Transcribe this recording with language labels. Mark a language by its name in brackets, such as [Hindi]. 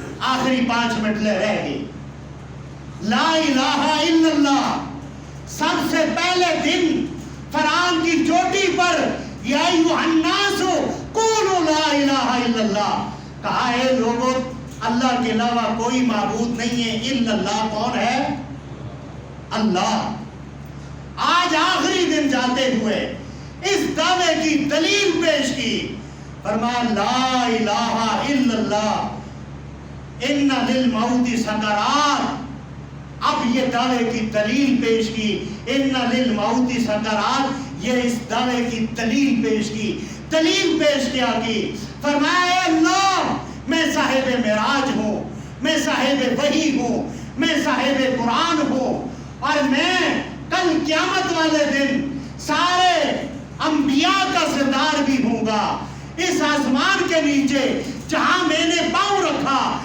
[Urdu] آخری 5 منٹ رہ گئے. لا الہ الا اللہ سب سے پہلے دن فرعون کی چوٹی پر [Arabic] یا ایھا الناس قولوا لا الہ الا اللہ [Urdu] کہا ہے لوگوں اللہ کے علاوہ کوئی معبود نہیں ہے. الا اللہ کون ہے؟ اللہ. آج آخری دن جاتے ہوئے اس دعوے کی دلیل پیش کی. [Arabic] فرمایا لا الہ الا اللہ ان للموت سکرات. [Urdu] اب یہ دعوے کی دلیل پیش کی [Arabic] ان للموت سکرات، [Urdu] یہ اس دعوے کی دلیل پیش کی، دلیل پیش کیا کی، فرمایا اے اللہ میں صاحب معراج ہوں، میں صاحب وحی ہوں، میں صاحب قرآن ہوں، اور میں کل قیامت والے دن سارے انبیاء کا سردار بھی ہوں گا۔ اس آسمان کے نیچے جہاں میں نے پاؤں رکھا،